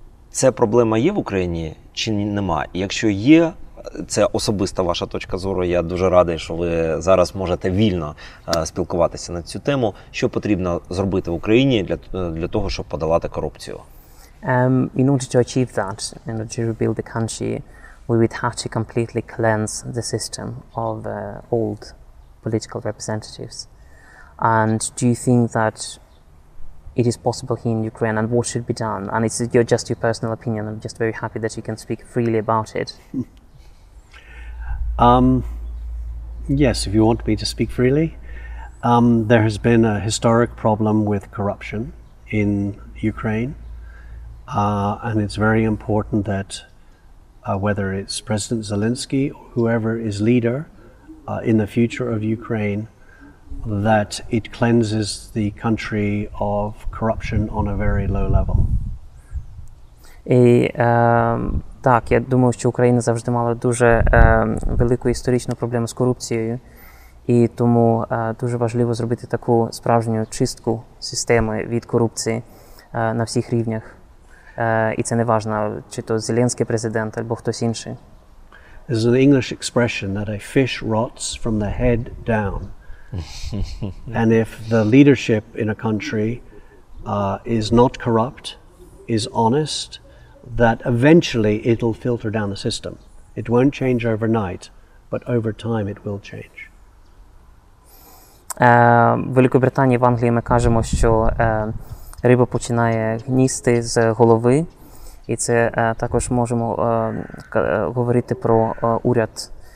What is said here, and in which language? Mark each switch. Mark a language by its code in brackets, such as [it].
[uk] Це проблема є в Україні чи нема? І якщо є, це особиста ваша точка зору, я дуже радий, що ви зараз можете вільно спілкуватися на цю тему. Що потрібно зробити в Україні для того, щоб подолати корупцію? [en] In order to achieve that, in order to rebuild the country, we would have to completely cleanse the system of old political representatives. And do you think that it is possible here in Ukraine, and what should be done? And it's just your personal opinion. I'm just very happy that you can speak freely about it. Yes, if you want me to speak freely. There has been a historic problem with corruption in Ukraine, and it's very important that whether it's President Zelensky or whoever is leader in the future of Ukraine, that it cleanses the country of corruption on a very low level. [uk] І так, я думаю, що Україна завжди мала дуже велику історичну проблему з корупцією. І тому дуже важливо зробити таку справжню чистку системи від корупції на всіх рівнях. І це не важливо, чи то Зеленський президент, або хтось інший. [en] There's an English expression that a fish rots from the head down. And if the leadership in a country is not corrupt, is honest, that eventually it'll filter down the system. It won't change overnight, but over time it will change. [uk] В Великобританії, в Англії ми кажемо, що риба починає гністи з голови. І це також можемо говорити про уряд.